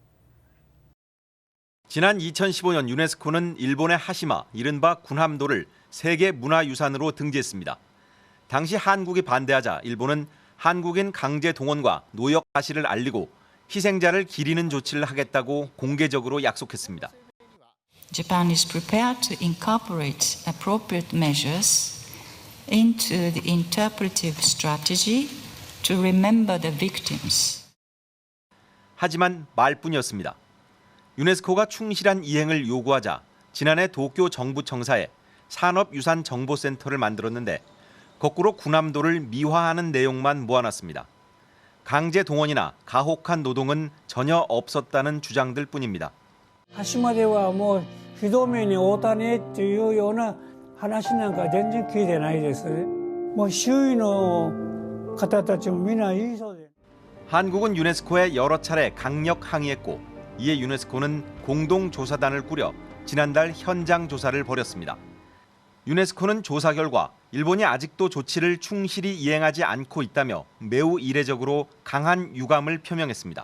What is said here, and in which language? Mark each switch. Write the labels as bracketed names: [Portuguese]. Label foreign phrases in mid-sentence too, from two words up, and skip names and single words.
[Korean] 지난 2015년 유네스코는 일본의 하시마, 이른바 군함도를 세계문화유산으로 등재했습니다. 당시 한국이 반대하자 일본은 한국인 강제 동원과 노역 사실을 알리고 희생자를 기리는 조치를 하겠다고 공개적으로 약속했습니다. [English] Japan is prepared to incorporate appropriate measures into the interpretive strategy to remember the victims. [Korean] 하지만 말뿐이었습니다. 유네스코가 충실한 이행을 요구하자 지난해 도쿄 정부 청사에 산업유산정보센터를 만들었는데 거꾸로 군함도를 미화하는 내용만 모아놨습니다. 강제 동원이나 가혹한 노동은 전혀 없었다는 주장들 뿐입니다. [Japanese] 端まではもうひどめに会うたねっていうような話なんか全然聞いてないです。もう周囲の方たちもみんな言いそうで。 [Korean] 한국은 유네스코에 여러 차례 강력 항의했고 이에 유네스코는 공동조사단을 꾸려 지난달 현장 조사를 벌였습니다. 유네스코는 조사 결과 일본이 아직도 조치를 충실히 이행하지 않고 있다며 매우 이례적으로 강한 유감을 표명했습니다.